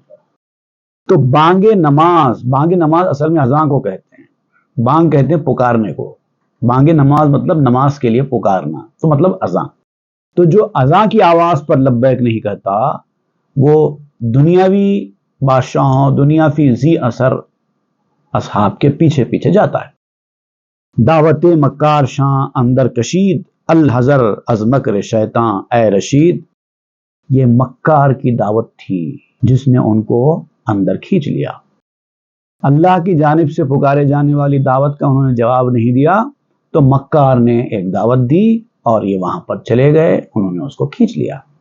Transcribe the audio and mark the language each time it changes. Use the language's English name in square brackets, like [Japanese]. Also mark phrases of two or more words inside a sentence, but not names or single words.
[Urdu] تو بانگ نماز اصل میں اذان کو کہتے ہیں، بانگ کہتے ہیں پکارنے کو، بانگ نماز مطلب نماز کے لیے پکارنا، تو مطلب اذان۔ تو جو اذان کی آواز پر لبیک نہیں کہتا وہ دنیاوی بادشاہوں، دنیاوی ذی اثر اصحاب کے پیچھے پیچھے جاتا ہے۔ [Persian] دعوت مکار شاں اندر کشید، الحذر از مکر شیطاں اے رشید۔ [Urdu] یہ مکار کی دعوت تھی جس نے ان کو اندر کھینچ لیا۔ اللہ کی جانب سے پکارے جانے والی دعوت کا انہوں نے جواب نہیں دیا، تو مکار نے ایک دعوت دی اور یہ وہاں پر چلے گئے، انہوں نے اس کو کھینچ لیا۔